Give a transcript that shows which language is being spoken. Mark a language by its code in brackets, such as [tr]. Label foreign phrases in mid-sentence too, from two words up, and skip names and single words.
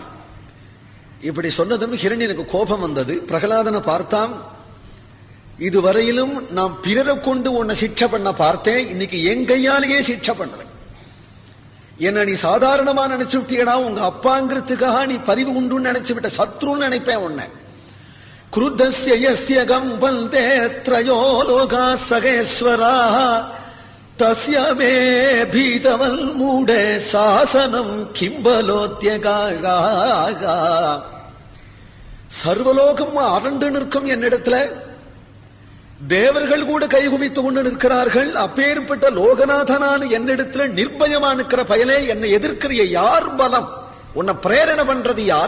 [ta] இப்படி சொன்னதும் ஹிரண்யனுக்கு கோபம் வந்தது. பிரகலாதனை பார்த்தான். இதுவரையிலும் நாம் பிறரை கொண்டு உன்னை சிக்ஷை பண்ண பார்த்தேன், இன்னைக்கு என் கையாலேயே சிக்ஷை பண்ணுவேன். என்ன நீ சாதாரணமா நினைச்சு விட்டியடா, உங்க அப்பாங்கிறதுக்காக நீ பரிவு உண்டுன்னு நினைச்சு விட்ட, சத்ருன்னு நினைப்பேன் உன்னை. [sa] क्रुद्धस्य यस्य गम्भन्ते त्रयो लोका सगेश्वरा तस्य मे भीतवल्मूढे शासनं किंबलोत्यगा. [ta] சர்வலோகம் அரண்டு நிற்கும் என்னிடத்துல, தேவர்கள் கூட கைகுவித்துக் கொண்டு நிற்கிறார்கள். அப்பேற்பட்ட லோகநாதனான என்னிடத்துல நிர்பயமா நிற்கிற பயலே என்னை எதிர்க்கிற யார் பலம்? உன்னை பிரேரணை பண்றது யாரு?